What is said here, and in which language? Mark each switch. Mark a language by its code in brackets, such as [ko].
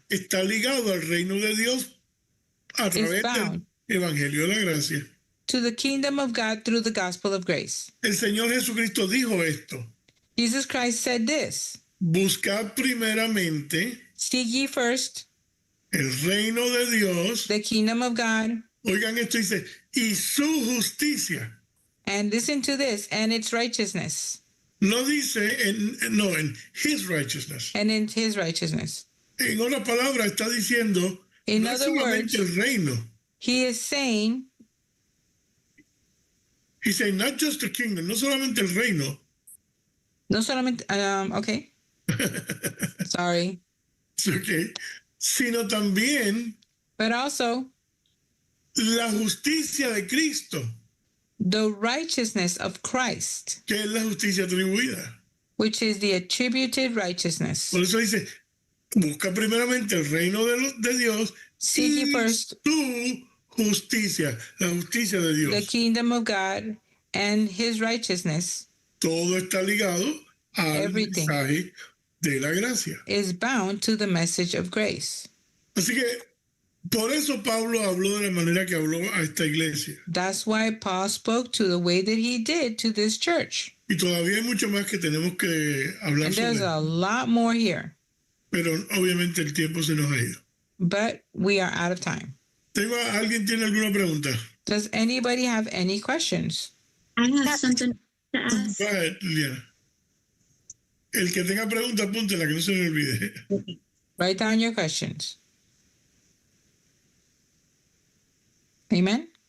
[es] está ligado al reino de Dios a través del [en] bound. [es] Evangelio de la Gracia. [en] to the kingdom of God through the gospel of grace. [es] El Señor Jesucristo dijo esto: [en] Jesus Christ said this: [es] buscad primeramente [en] Seek ye first [es] el reino de Dios. [en] the kingdom of God, [es] Oigan esto, dice, y su justicia. [en] and listen to this, and its righteousness, [es] No dice, en [en] his righteousness. and in his righteousness. [es] En otras palabras, está diciendo, [en] In [es] no es [en] other [es] solamente [en] words, [es] el reino. [en] He is saying, He said, not just the kingdom, [es] no solamente el reino. no solamente, [en] okay, sorry, It's okay, [es] sino también [en] but also [es] la justicia de Cristo, [en] the righteousness of Christ, [es] que es la justicia atribuida. [en] which is the attributed righteousness. [es] Por eso dice, busca primeramente el reino de Dios [en] Seek ye [es] y [en] first [es] su justicia, la justicia de [en] the [es] Dios. [en] kingdom of God and his righteousness. [es] Todo está ligado al [en] Everything. [es] mensaje de la gracia. [en] Is bound to the message of grace. [es] Así que por eso Pablo habló de la manera que habló a esta iglesia. [en] That's why Paul spoke to the way that he did to this church. [es] Y todavía hay mucho más que tenemos que hablar [en] And there's [es] sobre, [en] a lot more here, [es] pero obviamente el tiempo se nos ha ido. [en] but we are out of time. [es] ¿Alguien tiene alguna pregunta? [en] Does anybody have any questions? I have something to ask. Go ahead, [es] Liliana. El que tenga pregunta, apúntela, que no se me olvide. [en] Write down your questions. Amen.